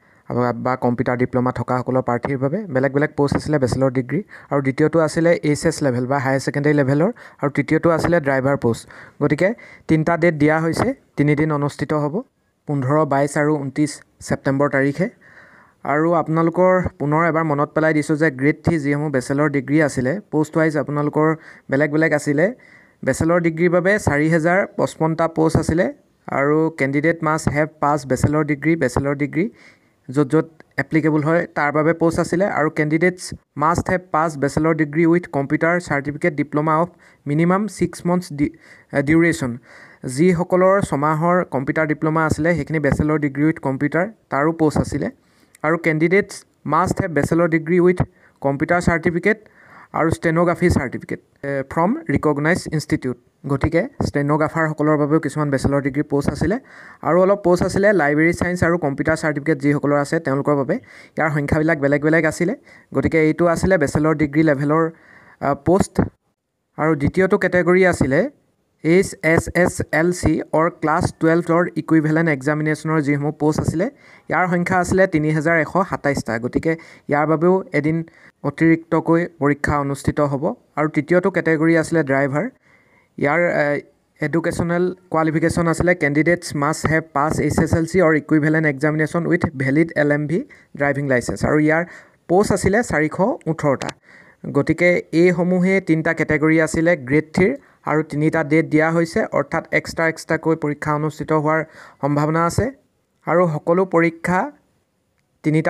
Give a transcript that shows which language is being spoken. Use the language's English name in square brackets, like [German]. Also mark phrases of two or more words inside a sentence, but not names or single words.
[Assamese] বা কম্পিউটাৰ ডিপ্লোমা থকা সকলৰ প্ৰাৰ্থীৰ বাবে বেলেগ বেলেগ পোষ্ট আছিল [English] bachelor degree [Assamese] আৰু দ্বিতীয়টো আছিল [English] HS level [Assamese] বা হায়াৰ সেকেন্ডাৰী লেভেলৰ আৰু তৃতীয়টো আছিল [English] driver post [Assamese] গতিকে তিনটা ডেট দিয়া হৈছে তিনি দিন অনুষ্ঠিত হ'ব 15 22 আৰু 29 সেপ্টেম্বৰ তাৰিখে আৰু আপোনালোকৰ পুনৰ এবাৰ মনত পেলাই দিছো যে গ্ৰেড 3 যিসমূহ [English] bachelor degree [Assamese] আছিল [English] post wise [Assamese] আপোনালোকৰ বেলেগ বেলেগ আছিল [English] bachelor degreeৰ [Assamese] বাবে 4055টা পোষ্ট আছিল আৰু [English] candidate must have pass bachelor degree [Assamese] য'ত [English] applicable হয় [Assamese] তাৰ বাবে পোষ্ট আছিল আৰু [English] candidates must have pass bachelor degree with computer certificate diploma of minimum 6 months duration [Assamese] যি সকলৰ সমাহৰ কম্পিউটাৰ ডিপ্লোমা আছিল হেখিনি [English] bachelor degree with computer [Assamese] তাৰো পোষ্ট আছিল আৰু [English] candidates must have bachelor degree with computer certificate [Assamese] আৰু [English] stenography certificate from recognized institute [Assamese] গতিকে স্টেনোগ্ৰাফাৰ সকলৰ বাবে কিছুমান [English] bachelor degree post [Assamese] আছিল আৰু অলপ পোষ্ট আছিল [English] library science [Assamese] আৰু [English] computer certificate [Assamese] যি সকলৰ আছে তেওঁলোকৰ বাবে ইয়াৰ সংখ্যাবিলাক বেলেগ বেলেগ আছিল গতিকে এইটো আছিল [English] bachelor degree levelৰ post [Assamese] আৰু দ্বিতীয়টো কেটেগৰী আছিল [English] HSLC or class 12 or equivalent examination or [Assamese] যিসমূহ পোষ্ট আছিল ইয়াৰ সংখ্যা আছিল 3127টা গতিকে ইয়াৰ বাবেও এদিন অতিৰিক্তকৈ পৰীক্ষা অনুষ্ঠিত হ'ব আৰু তৃতীয়টো কেটেগৰী আছিল ড্ৰাইভাৰ ইয়াৰ [English] educational qualification [Assamese] আছিল [English] candidates must have pass HSLC or equivalent examination with valid LMV driving license [Assamese] আৰু ইয়াৰ পোষ্ট আছিল 418টা গতিকে এই সমূহে তিনটা কেটেগৰী আছিল [English] grade 3 [Assamese] আৰু তিনিটা ডেট দিয়া হৈছে অৰ্থাৎ এক্সট্ৰাকৈ পৰীক্ষা অনুষ্ঠিত হোৱাৰ সম্ভাৱনা আছে আৰু সকলো পৰীক্ষা তিনিটা